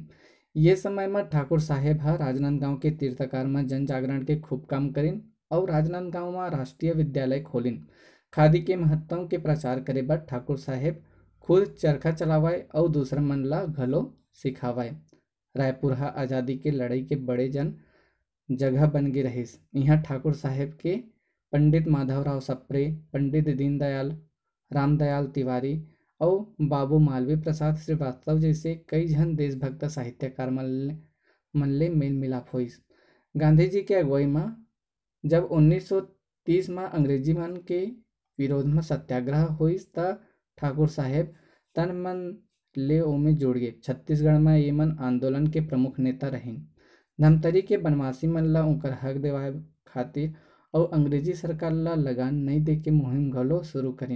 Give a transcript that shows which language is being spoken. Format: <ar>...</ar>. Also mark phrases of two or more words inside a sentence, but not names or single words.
<hne>ये समय में ठाकुर साहेब हा राजनांदगांव के तीर्थकार में जन जागरण के खूब काम करीन और राजनांदगांव में राष्ट्रीय विद्यालय खोलिन। खादी के महत्व के प्रचार करे बर ठाकुर साहेब खुद चरखा चलावाए और दूसरा मन ला घलो सिखावाए। रायपुर हा आज़ादी के लड़ाई के बड़े जन जगह बन गई रहीस। यहाँ ठाकुर साहेब के पंडित माधवराव सप्रे, पंडित दीनदयाल, रामदयाल तिवारी और बाबू मालवीय प्रसाद श्रीवास्तव जैसे कई जन देशभक्त साहित्यकार मन ले मेल मिलाप होइस। गांधी जी के अगुवाई में जब 1930 में अंग्रेजी मन के विरोध में सत्याग्रह होइस त ठाकुर साहेब तन मन ले ओमे जुड़ गए। छत्तीसगढ़ में ये मन आंदोलन के प्रमुख नेता रहीन। धमतरी के बनवासी मन ला उनकर हक दिवाए खातिर और अंग्रेजी सरकार ला लगान नहीं दे के मुहिम घलो शुरू करीन।</hne>